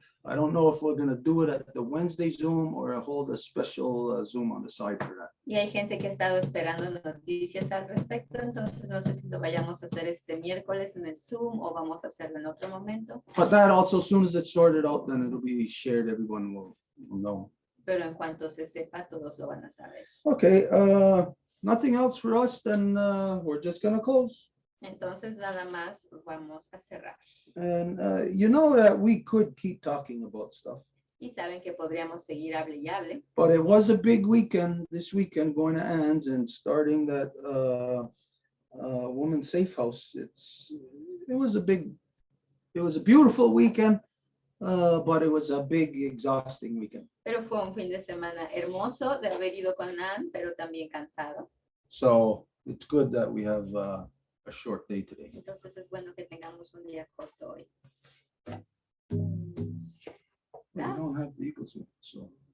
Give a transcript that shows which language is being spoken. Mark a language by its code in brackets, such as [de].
[en] I don't know if we're going to do it at the Wednesday Zoom or hold a special Zoom on the side for that. [es] Y hay gente que ha estado esperando noticias al respecto, entonces no sé si lo vayamos a hacer este miércoles en el Zoom o vamos a hacerlo en otro momento. [en] But that also, as soon as it's sorted out, then it'll be shared. Everyone will know. [es] Pero en cuanto se sepa, todos lo van a saber. [en] Okay, nothing else for us, then we're just going to close. [es] Entonces nada más vamos a cerrar. [en] And you know that we could keep talking about stuff. [es] Y saben que podríamos seguir hable y hable. [en] But it was a big weekend, this weekend, going to Ann's and starting that women's safe house. It was a beautiful weekend, but it was a big, exhausting weekend. [es] Pero fue un fin de semana hermoso de haber ido con Ann, pero también cansado. [en] So it's good that we have a short day today. [es] Entonces es bueno que tengamos un día corto hoy. [en] We don't have the Eagles, so.